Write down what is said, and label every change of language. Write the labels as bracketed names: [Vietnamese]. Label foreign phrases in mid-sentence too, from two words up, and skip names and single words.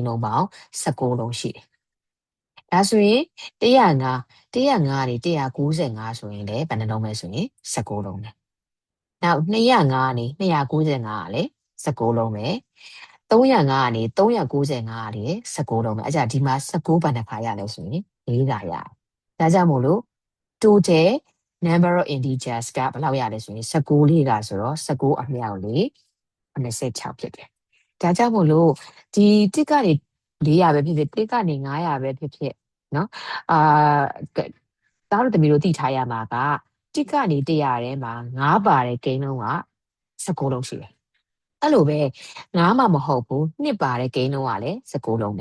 [Burmese] လုံးပေါင်း19လုံးရှိတယ်ဒါဆိုရင်105ကနေ195ဆိုရင်လည်းဘယ်နှလုံးပဲဆိုရင်19လုံးပဲနောက် 205ကနေ295ကလည်း19လုံးပဲ305ကနေ395ကလည်း19လုံးပဲအဲ့ကြဒီမှာ19ဘယ်နှခါရလဲဆိုရင်4ခါရတယ်ဒါကြောင့်မို့လို့ [English] total number of integers [Burmese] ကဘယ်လောက်ရလဲဆိုရင်19လေးကဆိုတော့19အမြောက်လေး26ဖြစ်တယ်ဒါကြောင့်မို့လို့ဒီတစ်ကနေ400ပဲဖြစ်ဖြစ်တစ်ကနေ900ပဲဖြစ်ဖြစ်နော် သားတို့တမီတို့သိထားရမှာကတစ်ကနေ100ထဲမှာ9ပါတဲ့ကိန်းလုံးက19လုံးရှိတယ်အဲ့လိုပဲ9မှမဟုတ်ဘူး2ပါတဲ့ကိန်းလုံးကလည်း19လုံးပဲ